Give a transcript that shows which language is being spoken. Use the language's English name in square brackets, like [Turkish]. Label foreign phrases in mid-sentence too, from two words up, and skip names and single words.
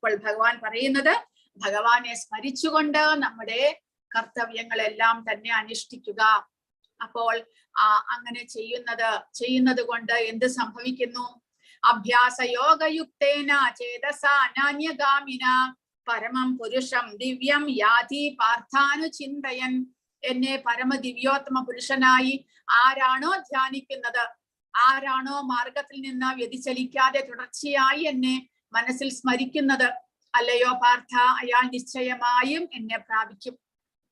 [Malayalam] അപ്പോൾ ഭഗവാൻ പറയുന്നത് ഭഗവാനെ സ്മരിച്ചുകൊണ്ട് നമ്മുടെ കർത്തവ്യങ്ങളെല്ലാം തന്നെ അനുഷ്ഠിക്കുക. അപ്പോൾ അങ്ങനെ ചെയ്യുന്നത് കൊണ്ട് എന്ത് സംഭവിക്കുന്നു? [Sanskrit] अभ्यास योगयुक्तेन चेतसा अनन्यगामिना परमं पुरुषं दिव्यं याति पार्थानुचिन्तयन्. [Malayalam] എന്നെ പരമദിവ്യോത്തമ പുരുഷനായി ആരാണോ ധ്യാനിക്കുന്നത്, ആരാണോ മാർഗത്തിൽ നിന്ന് വ്യതിചലിക്കാതെ തുടർച്ചയായി എന്നെ മനസ്സിൽ സ്മരിക്കുന്നത്, അല്ലയോ പാർത്ഥ, അയാൾ നിശ്ചയമായും എന്നെ പ്രാപിക്കും.